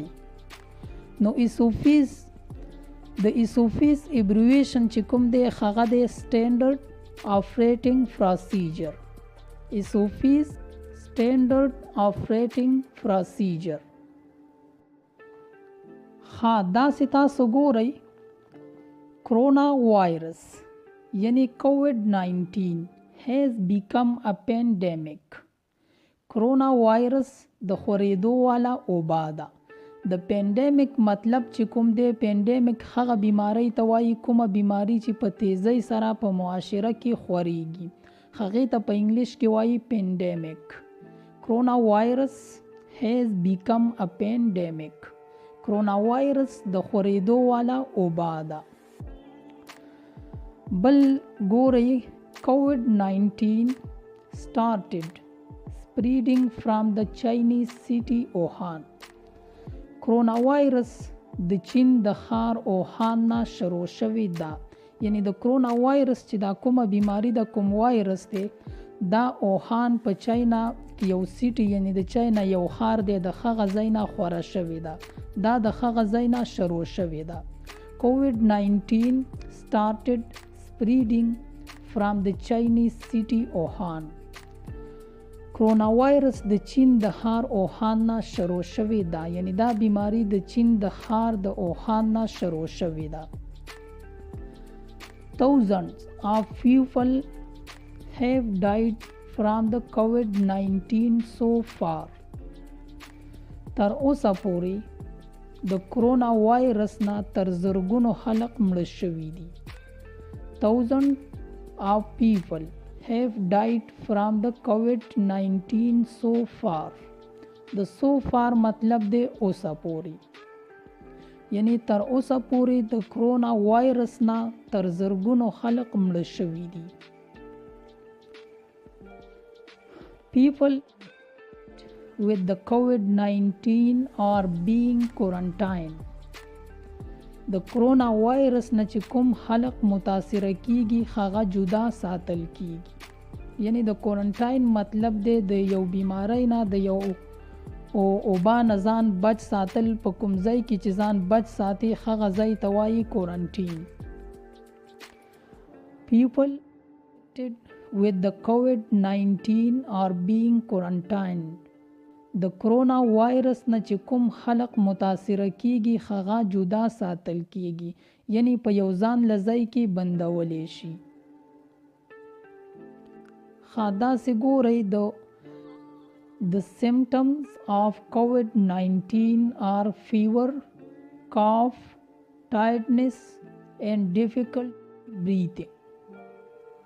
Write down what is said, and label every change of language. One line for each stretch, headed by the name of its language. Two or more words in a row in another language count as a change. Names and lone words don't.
Pashto: نو د SOPs ابریویشن چې کوم دی هغه دی
English: standard operating procedure. SOPs standard operating procedure.
Pashto: ها داسې تاسو ګورئ، کرونا وایرس یعنی کووډ-19
English: has become a pandemic.
Pashto: کرونا وایرس د خورېدو والا وبا ده. د پینډیمک مطلب چې کوم دی، پینډیمک هغه بیماری ته وایي کومه بیماری چې په تیزۍ سره په معاشره کې خورېږي، هغې ته په انګلیش کې وایي پینډیمک.
English: کرونا وایرس has become a pandemic.
Pashto: کرونا وایرس د خورېدو والا وبا ده. بل ګورئ،
English: کووډ-19 started spreading from the Chinese city Wuhan.
Pashto: کرونا وایرس د چین د ښار اوهان نه شروع شوې ده. یعنی د کرونا وایرس چې دا کومه بیماری د کوم وایرس دی، دا اوهان په چاینا یو سیټي یعنی د چاینا یو ښار دی، د هغه ځای نه خوره شوې ده. دا د هغه ځای نه شروع شوې ده.
English: کووډ-19 started spreading from the Chinese city Wuhan.
Pashto: کرونا وایرس د چین د ښار اوهان نه شروع شوې ده. یعنی دا بیماری د چین د ښار د اوهان نه شروع شوې ده.
English: Thousands of people have died from the COVID-19 so far.
Pashto: تر اوسه پورې د کرونا وایرس نه تر زرګونو خلق مړه شوي دي.
English: Thousands of people have died from the COVID-19 so far.
Pashto: د
English: so far
Pashto: مطلب دی اوسه پورې، یعنی تر اوسه پورې د کرونا وایرس نه تر زرګونو خلق مړه شوي دي.
English: People with the COVID-19 are being quarantined.
Pashto: د کرونا وایرس نه چې کوم خلق متاثره کیږي هغه جدا ساتل کیږي. یعنی د کوارنټاین مطلب دی د یو بیماری نه د یو وبا نه ځان بچ ساتل. په کوم ځای کې چې ځان بچ ساتي هغه ځای ته وایي کوارنټین. People with the COVID-19 are being quarantined. د کرونا وایرس نه چې کوم خلق متاثره کیږي هغه جدا ساتل کیږي، یعنی په یو ځان لځای کې بندولی شي. داسې ګورئ،
English: the symptoms of COVID-19 are fever, cough, tiredness and difficult breathing.